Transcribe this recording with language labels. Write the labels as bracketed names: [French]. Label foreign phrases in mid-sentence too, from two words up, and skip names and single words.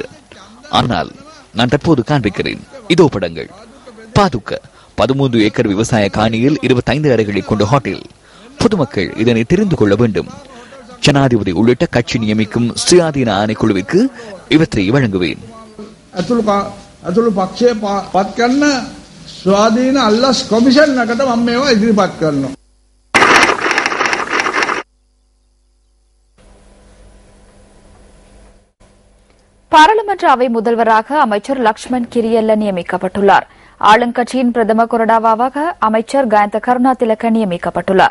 [Tamil] ஆனால் நான் தற்போது காண்பிக்கிறேன். இதோ படங்கள். பாதுக்க 13 ஏக்கர் விவசாய காணியில் 25 அறைகளை கொண்ட ஹோட்டல். பொதுமக்கள் இதனை தெரிந்து கொள்ள வேண்டும். ஜனாதிபதி உள்ளிட்ட கட்சி நியமிக்கும் சுயாதீன ஆணைக்குழுவிற்கு இவற்றை வழங்குவேன். [Sinhala] අතුළු පක්ෂය පත් කරන ස්වාධීන අල්ලස් කොමිෂන් එකට මම මේවා ඉදිරිපත් කරනවා. [Tamil] பாராளுமன்ற அவை முதல்வராக அமைச்சர் லக்ஷ்மண் கிரியல்ல நியமிக்கப்பட்டுள்ளார். ஆளுங்கட்சியின் பிரதம கொறடாவாக அமைச்சர் கயந்த கருணாதிலக்க நியமிக்கப்பட்டுள்ளார்.